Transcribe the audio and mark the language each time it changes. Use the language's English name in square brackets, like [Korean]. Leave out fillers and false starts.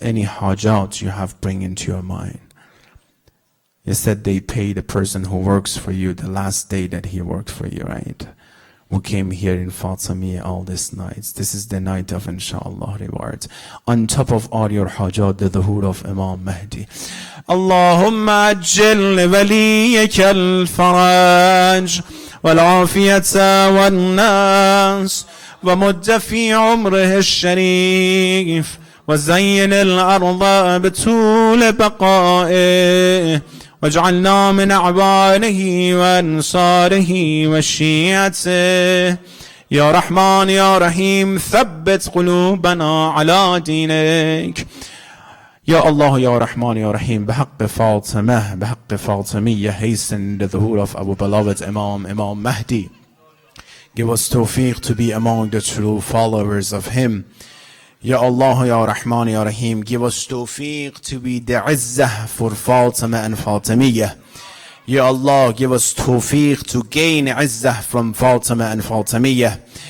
[English] Any hajat you have, bring into your mind. You said they pay the person who works for you the last day that he worked for you, right? Who came here in Fatimiyya all these nights. This is the night of inshallah rewards. On top of all your hajat, the dhuhr of Imam Mahdi. [Arabic] Allahumma ajil waliyaka al-faraj wal-afiyata wal-nas ومد في عمره الشريف وزين الأرض بطول بقائه واجعلنا من أعوانه وأنصاره وشيعته. يا رحمن يا رحيم ثبت قلوبنا على دينك. يا الله يا رحمن يا رحيم بحق فاطمة بحق فاطمية [English] hasten the dhuhr of our beloved Imam Mahdi. Give us tawfiq to be among the true followers of him. Ya Allah, Ya Rahman, Ya Rahim, give us tawfiq to be the izzah for Fatima and Fatimiyya. Ya Allah, give us tawfiq to gain izzah from Fatima and Fatimiyya.